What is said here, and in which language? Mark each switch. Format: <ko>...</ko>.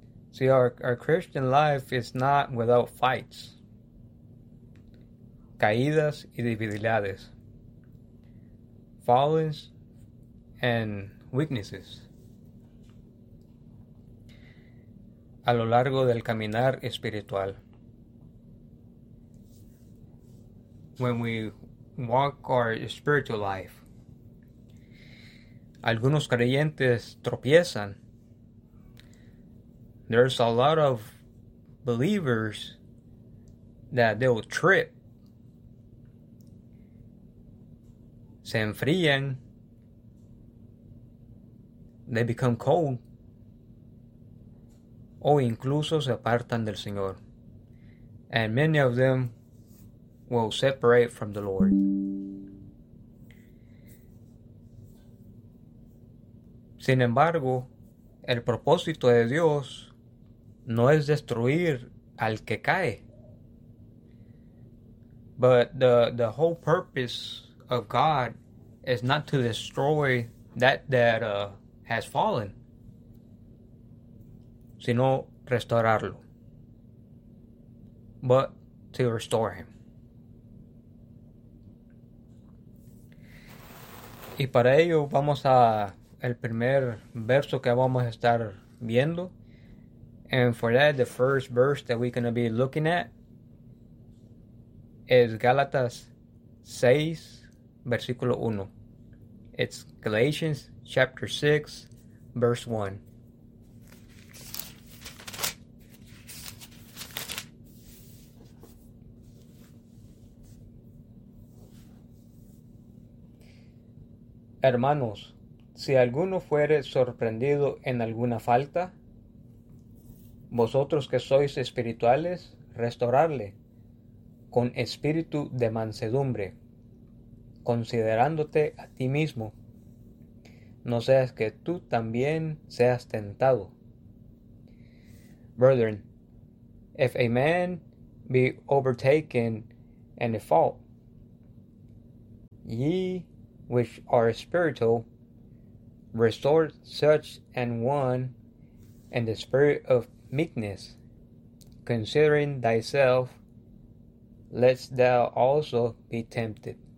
<en>See, our Christian life is not without fights,</en> <es>caídas y debilidades.</es> <en>Fallings and weaknesses.</en> <es>A lo largo del caminar espiritual.</es> <en>When we walk our spiritual life.</en> <es>Algunos creyentes tropiezan.</es> <en>There's a lot of believers that they will trip.</en> <es>Se enfrían.</es> <en>They become cold.</en> <es>O incluso se apartan del Señor.</es> <en>And many of them will separate from the Lord.</en> <es>Sin embargo, el propósito de Dios no es destruir al que cae.</es> <en>But the whole purpose of God is not to destroy that has fallen,</en> <es>sino restaurarlo.</es> <en>But to restore him.</en> <es>Y para ello vamos a el primer verso que vamos a estar viendo.</es> <en>And for that, the first verse that we're going to be looking at is Gálatas 6, versículo 1. It's Galatians chapter 6, verse 1.</en> <es>Hermanos, si alguno fuere sorprendido en alguna falta, vosotros que sois espirituales, restaurarle con espíritu de mansedumbre, considerándote a ti mismo, no seas que tú también seas tentado.</es> <en>Brethren, if a man be overtaken in a fault, ye which are spiritual, restore such an one in the spirit of meekness, considering thyself, lest thou also be tempted.</en>